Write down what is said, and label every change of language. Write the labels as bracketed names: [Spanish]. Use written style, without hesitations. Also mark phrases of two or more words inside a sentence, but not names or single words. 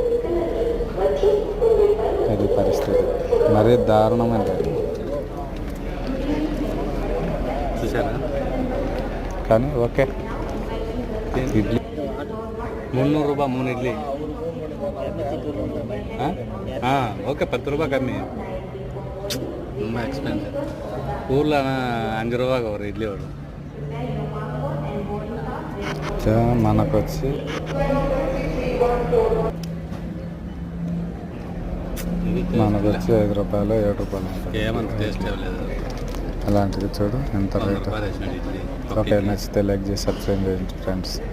[Telugu] అది పరిస్థితి, మరీ దారుణమైన చూసారా. కానీ ఓకే, ఇడ్లీ 300 రూపాయ 3 ఇడ్లీ. ఓకే 10 రూపాయ కమ్మి, [Tamil] ரொம்ப எக்ஸ்பென்சிவ். ஊரில் ஆனால் 5 ரூபாய்க்கு ஒரு இட்லி வரும். [Telugu] మనకు వచ్చి ₹5 7 రూపాయలు ఉంటుంది. ఏమంత టేస్ట్ అవ్వలేదు. అలాంటిది చూడు ఎంత రేటు. ఓకే, నచ్చితే లైక్ చేసి సబ్స్క్రైబ్ చేయండి ఫ్రెండ్స్.